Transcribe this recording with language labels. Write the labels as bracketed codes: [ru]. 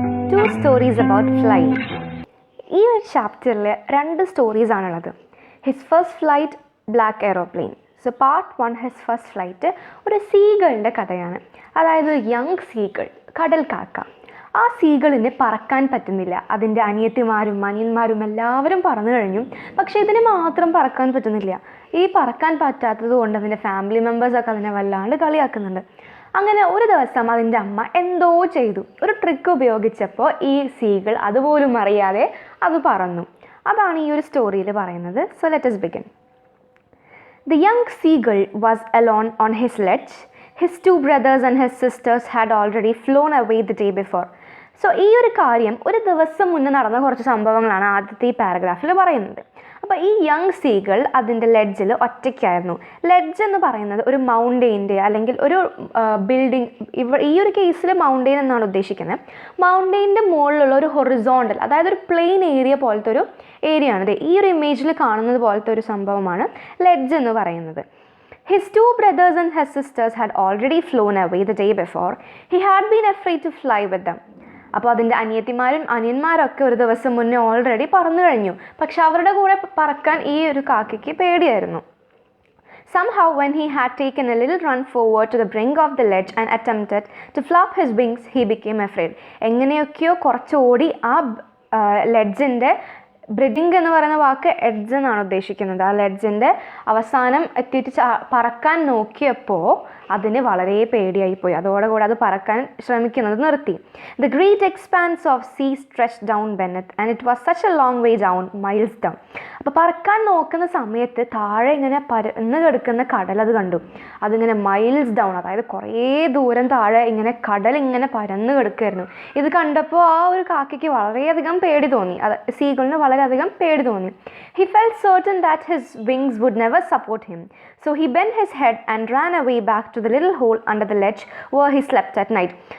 [en] Two stories about flying. [ml] ഈ ഒരു ചാപ്റ്ററിൽ 2 സ്റ്റോറീസ് ആണുള്ളത്. [en] His first flight, black aeroplane. So part 1 his first flight [ml] ഒരു സീഗളിൻ്റെ കഥയാണ്. അതായത് യങ് സീഗൾ, കടൽ കാക്ക. ആ സീഗളിന് പറക്കാൻ പറ്റുന്നില്ല. അതിൻ്റെ അനിയത്തിമാരും അനിയന്മാരും എല്ലാവരും പറന്നു കഴിഞ്ഞു. പക്ഷേ ഇതിന് മാത്രം പറക്കാൻ പറ്റുന്നില്ല. ഈ പറക്കാൻ പറ്റാത്തത് കൊണ്ട് അതിൻ്റെ ഫാമിലി മെമ്പേഴ്സൊക്കെ അതിനെ വല്ലാണ്ട് കളിയാക്കുന്നുണ്ട്. അങ്ങനെ ഒരു ദിവസം അതിൻ്റെ അമ്മ എന്തോ ചെയ്തു. ഒരു ട്രിക്ക് ഉപയോഗിച്ചപ്പോൾ ഈ സീഗൾ അതുപോലും അറിയാതെ അത് പറന്നു. അതാണ് ഈ ഒരു സ്റ്റോറിയിൽ പറയുന്നത്. [en] So let us begin. The young seagull was alone on his ledge. His 2 brothers and his sisters had already flown away the day before. [ml] So ഈ ഒരു കാര്യം ഒരു ദിവസം മുന്നേ നടന്ന കുറച്ച് സംഭവങ്ങളാണ് ആദ്യത്തെ ഈ പാരഗ്രാഫിൽ പറയുന്നത്. അപ്പോൾ ഈ യങ് സീഗൾ അതിൻ്റെ ലെഡ്ജിൽ ഒറ്റയ്ക്കായിരുന്നു. ലെഡ്ജ് എന്ന് പറയുന്നത് ഒരു മൗണ്ടെയിൻ്റെ അല്ലെങ്കിൽ ഒരു ബിൽഡിംഗ്, ഈ ഒരു കേസിൽ മൗണ്ടെയിൻ എന്നാണ് ഉദ്ദേശിക്കുന്നത്. മൗണ്ടെയിൻ്റെ മുകളിലുള്ള ഒരു ഹൊറിസോണ്ടൽ, അതായത് ഒരു പ്ലെയിൻ ഏരിയ പോലത്തെ ഒരു ഏരിയ ആണ്. ഈ ഒരു ഇമേജിൽ കാണുന്നത് പോലത്തെ ഒരു സംഭവമാണ് ലെഡ്ജ് എന്ന് പറയുന്നത്. [en] His 2 brothers and his sisters had already flown away the day before. He had been afraid to fly with them. [ml] അപ്പോൾ അതിൻ്റെ അനിയത്തിമാരും അനിയന്മാരൊക്കെ ഒരു ദിവസം മുന്നേ ഓൾറെഡി പറന്നു കഴിഞ്ഞു. പക്ഷെ അവരുടെ കൂടെ പറക്കാൻ ഈ ഒരു കാക്കയ്ക്ക് പേടിയായിരുന്നു. [en] Somehow when he had taken a little run forward to the brink of the ledge and attempted to flap his wings, he became afraid. [ml] എങ്ങനെയൊക്കെയോ കുറച്ച് ഓടി ആ ലെഡ്ജിൻ്റെ, ബ്രിഡിങ് എന്ന് പറയുന്ന വാക്ക് എഡ്ജ് എന്നാണ് ഉദ്ദേശിക്കുന്നത്, ആ ലെഡ്ജിൻ്റെ അവസാനം എത്തിയിട്ട് പറക്കാൻ നോക്കിയപ്പോൾ അതിന് വളരെ പേടിയായിപ്പോയി. അതോടുകൂടെ അത് പറക്കാൻ ശ്രമിക്കുന്നത് നിർത്തി. The great expanse of sea stretched down beneath and it was such a long way down, miles down. അപ്പോൾ പറക്കാൻ നോക്കുന്ന സമയത്ത് താഴെ ഇങ്ങനെ പരന്ന് കിടക്കുന്ന കടൽ അത് കണ്ടു. അതിങ്ങനെ മൈൽസ് ഡൗൺ, അതായത് കുറേ ദൂരം താഴെ ഇങ്ങനെ കടൽ ഇങ്ങനെ പരന്ന് കിടക്കുമായിരുന്നു. ഇത് കണ്ടപ്പോൾ ആ ഒരു കാക്കയ്ക്ക് വളരെയധികം പേടി തോന്നി. സീഗളിന് വളരെയധികം പേടി തോന്നി. [en] He felt certain that his wings would never support him. So he bent his head and ran away back to the little hole under the ledge where he slept at night.